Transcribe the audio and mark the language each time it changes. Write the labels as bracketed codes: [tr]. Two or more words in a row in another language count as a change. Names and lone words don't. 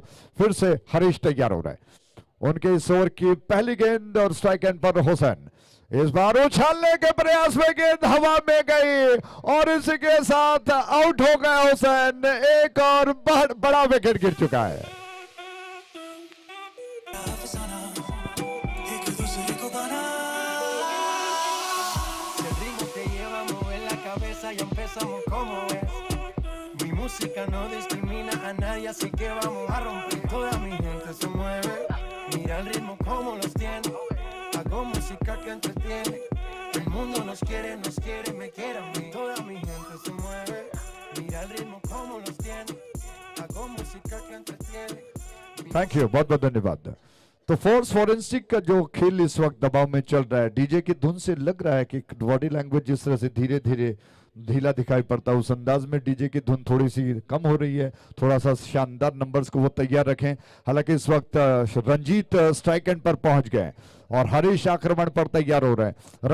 [hi] फिर से हरीश तैयार हो रहा है, उनके इस ओवर की पहली गेंद और [en] strike end [hi] पर हुसैन। इस बार उछालने के प्रयास में गेंद हवा में गई और इसी के साथ आउट हो गया हुसैन। एक और बड़ा विकेट गिर चुका है। [es] Música no discrimina a nadie, así que vamos a romper. Toda mi gente se mueve, mira el ritmo como los tiene. Hago música que entretiene. El mundo nos quiere, me quiere a mí. Toda mi gente se mueve, mira el ritmo como los tiene. Hago música que entretiene. [en] thank you, [hi] बहुत बहुत धन्यवाद। तो फोर्स फॉरेंसिक का जो खेल इस वक्त दबाव में चल रहा है, डीजे की धुन से लग रहा है कि [en] body language [hi] जिस तरह से धीरे धीरे ढीला दिखाई पड़ता है, उस अंदाज में डीजे की धुन थोड़ी सी कम हो रही है। थोड़ा सा शानदार नंबर्स को वो तैयार रखें। हालांकि इस वक्त रंजीत [en] strike end [hi] पर पहुंच गए और हरीश आक्रमण पर तैयार हो रहे हैं।